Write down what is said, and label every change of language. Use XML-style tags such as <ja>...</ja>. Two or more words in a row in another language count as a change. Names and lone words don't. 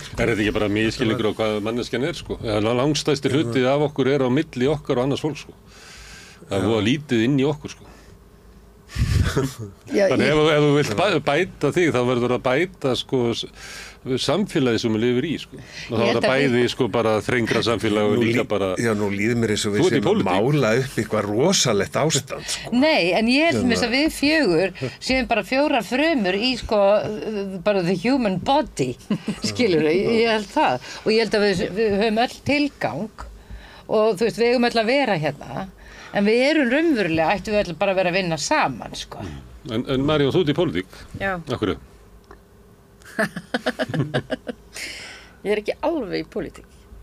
<is>Er þetta ekki bara misskilningur á hvað manneskjan er, Langstærsti hluti af okkur er á milli okkar og annars fólk, Það er lítið inn í okkur, Þannig ef þú vilt bæta þig, þá verður að bæta, samfélagi sem við lifir í, og þá er það bæði bara þrengra samfélag og líka bara Já, nú líður mér eins og við séum að mála upp eitthvað rosalegt ástand Nei, en ég held mér að við fjögur séum bara 4 frumur í bara</is> <en>the human body</en> <is>skilurðu, ég held það og ég held að við höfum öll tilgang og þú veist, við höfum öll að vera hérna en við erum raunverulega, ættum við öll bara að vera að vinna saman, En María, þú ert í pólitík? Já. Af hverju? Ég er ekki alveg í pólitík.</is>